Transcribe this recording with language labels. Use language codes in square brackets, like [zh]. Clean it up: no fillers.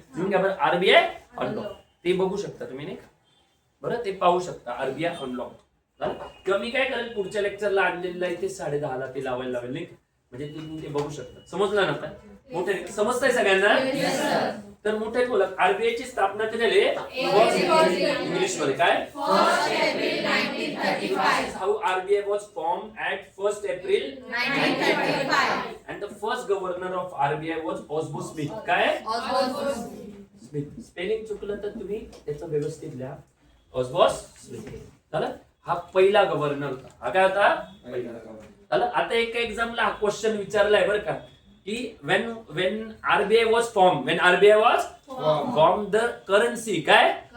[mr] घेऊन घ्या बरं, आरबीआय अनलॉक ते बघू शकता तुम्ही नाही का. बरं ते पाहू शकता आरबीआय अनलॉक. किंवा मी काय करेल पुढच्या लेक्चरला आणलेलं आहे ते 10:30ला ते लावायला लावेल नाही का. म्हणजे तुम्ही ते बघू शकता. समजलं ना? आता मोठे समजतंय सगळ्यांना? तर मोठे बोला. आरबीआय ची स्थापना कधी झाली? इंग्लिश मध्ये काय? [en] 1st April 1935. How RBI was formed at 1st April 1935. and the first governor of RBI was Osborne Smith. [mr] काय? [en] Osborne [mr] Smith. स्पेलिंग चुकलं तर तुम्ही त्याचं व्यवस्थित लिहा. ऑसबॉस स्मिथ. झालं? हा पहिला गव्हर्नर होता. हा काय होता? पहिला. झालं? आता एका एक्झामला हा क्वेश्चन विचारलाय बरं का की [en] when RBI was formed, when RBI was formed, the currency [mr] काय?